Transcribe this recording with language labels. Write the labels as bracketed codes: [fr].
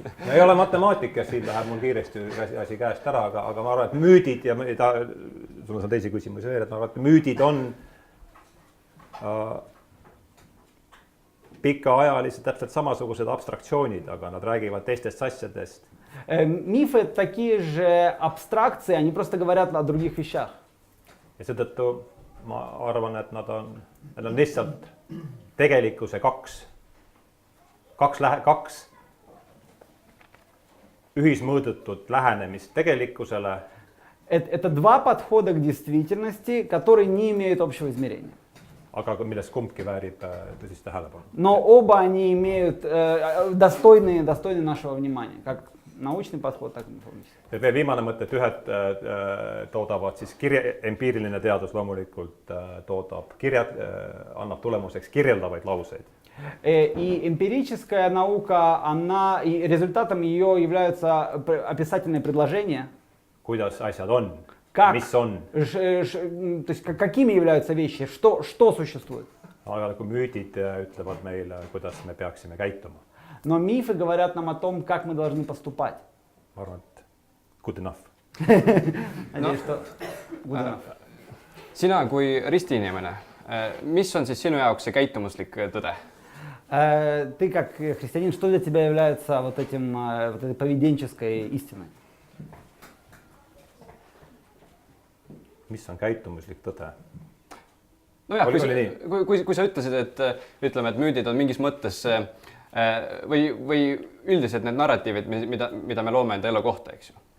[et] Ei ole matemaatikas, siin läheb mul kiiresti asi käest ära, aga ma arvan, et müüdid ja sul on teisi küsimusi veel, et ma arvan, et müüdid on pikaajalised täpselt samasugused abstraktsioonid, aga nad räägivad teistest asjadest. [ru] Мифы такие же абстракции, они просто говорят о других вещах. [et] Ja seetõttu ma arvan, et nad on lihtsalt tegelikkuse kaks ühismõõdetud lähenemist tegelikkusele. [ru] Это два подхода к действительности, которые не имеют общего измерения. [et] Aga millest kumbki väärib tõsist tähelepanu. [ru] Но оба они имеют достойны нашего внимания, как научный подход, так и информатический. [et] Veel viimane mõte, et ühed toodavad siis empiiriline teadus loomulikult toodab annab tulemuseks kirjeldavaid lauseid. [ru] И эмпирическая наука, и результатом ее являются описательные предложения. [et] Kuidas asjad on, mis on. [ru] То есть какими являются вещи, что существует. [et] Aga kui müüdid ütlevad meile, kuidas me peaksime käituma. [ru] Но мифы говорят нам о том, как мы должны поступать. [et] Ma arvan, et [en] good enough. [ru] Надеюсь, что [en] good enough. [et] Sina kui ristiinimene, mis on siis sinu jaoks see käitumuslik tõde? [ru] Ты как христианин, что для тебя является вот этой поведенческой истиной? [et] Mis on käitumuslik tõde? Nojah, kui sa ütlesid, et ütleme, et müüdid on mingis mõttes või üldiselt need narratiivid, mida me loome enda elu kohta, eks ju?